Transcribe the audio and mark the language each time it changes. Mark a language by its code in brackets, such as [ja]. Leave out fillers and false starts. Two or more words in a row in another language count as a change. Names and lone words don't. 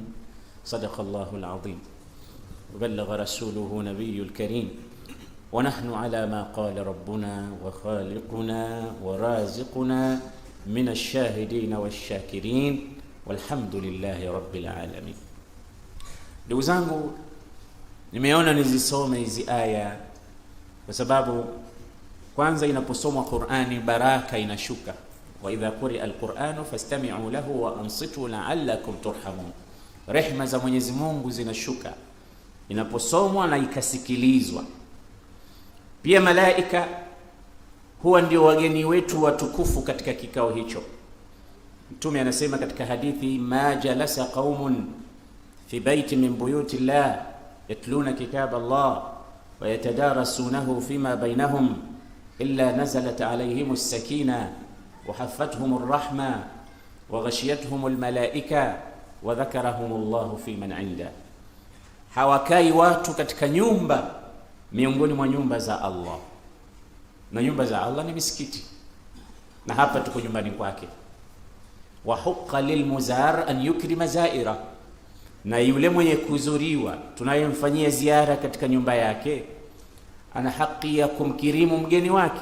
[ar] صدق الله العظيم وبلغ رسوله نبي الكريم ونحن على ما قال ربنا وخالقنا ورازقنا من الشاهدين والشاكرين والحمد لله رب العالمين. [sw] Ndugu zangu, nimeona nizisome hizi aya kwa sababu kwanza inaposomwa Qur'ani baraka inashuka. [ar] وإذا قرئ القرآن فاستمعوا له وأنصتوا لعلكم ترحمون. [sw] Rehma za Mwenyezi Mungu zinashuka inaposomwa na ikasikilizwa. Pia malaika huwa ndio wageni wetu watukufu katika kikao hicho. Mtume anasema katika hadithi, [ar] ما جلس قوم في بيت من بيوت الله يتلون كتاب الله ويتدارسونه فيما بينهم إلا نزلت عليهم السكينة وحفتهم الرحمة وغشيتهم الملائكة وذكرهم الله فيمن عنده. [sw] Hawakai watu katika nyumba miongoni mwa nyumba za Allah, na nyumba za Allah ni misikiti, na hapa tuko nyumbani kwake. [ar] وحق للمزار أن يكرم زائرا, [sw] na yule mwenye kuzuriwa tunayemfanyia ziara katika nyumba yake ana haki ya kumkirimu mgeni wake.